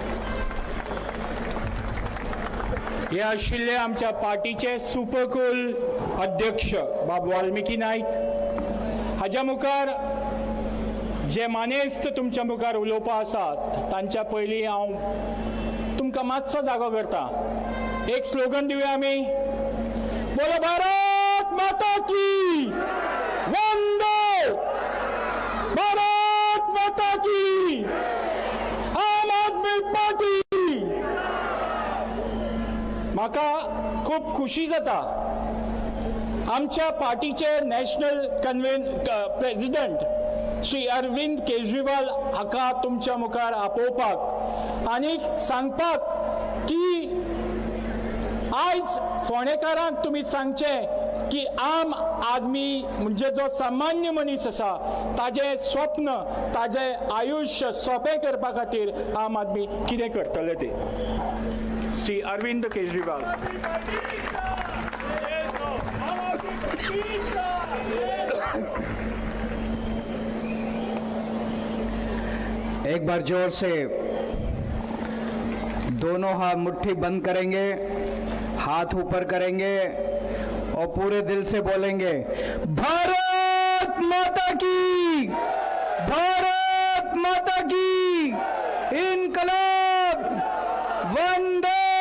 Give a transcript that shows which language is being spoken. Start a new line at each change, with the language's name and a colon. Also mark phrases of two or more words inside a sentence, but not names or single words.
Konkani: हे आशिल्ले आमच्या पार्टीचे सुपरकूल अध्यक्ष बाब वाल्मिकी नायक. हाज्या मुखार जे मानेस्त तुमच्या मुखार उलोवपा आसात तांच्या पयलीं हांव तुमकां मातसो जागो करता. एक स्लोगन दिवया आमी.
Hindi: बोलो भारत माता की वंदे, भारत माता की, आम आदमी पार्टी.
Konkani: म्हाका खूब खुशी जाता आमच्या पार्टीचे
English: national president
Konkani: श्री अरविंद केजरीवाल हाका तुमच्या मुखार आपोवपाक आनी सांगपाक की आयज फोंडेकारांक तुमी सांगचें की आम आदमी म्हणजे जो सामान्य मनीस आसा ताजें स्वप्न, ताजें आयुश्य सोंपें करपा खातीर आम आदमी कितें करतले ते. श्री अरविंद केजरीवाल.
Hindi: एक बार जोर से दोनों हाथ मुट्ठी बंद करेंगे, हाथ ऊपर करेंगे और पूरे दिल से बोलेंगे भारत माता की, भारत माता की, इनकलाब, वंदे.